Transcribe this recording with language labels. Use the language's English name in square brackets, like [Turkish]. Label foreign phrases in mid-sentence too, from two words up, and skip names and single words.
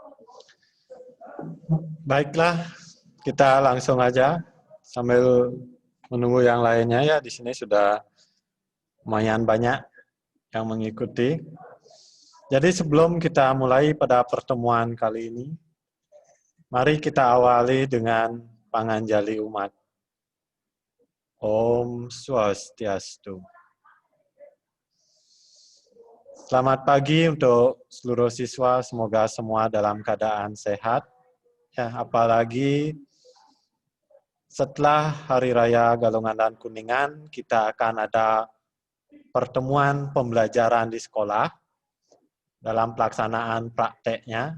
[Indonesian] Baiklah, kita langsung aja sambil menunggu yang lainnya ya. Di sini sudah lumayan banyak yang mengikuti. Jadi sebelum kita mulai pada pertemuan kali ini, mari kita awali dengan panganjali umat. [Sanskrit] Om Swastiastu. [Indonesian] Selamat pagi untuk seluruh siswa, semoga semua dalam keadaan sehat. Ya, apalagi setelah Hari Raya Galungan dan Kuningan, kita akan ada pertemuan pembelajaran di sekolah dalam pelaksanaan prakteknya.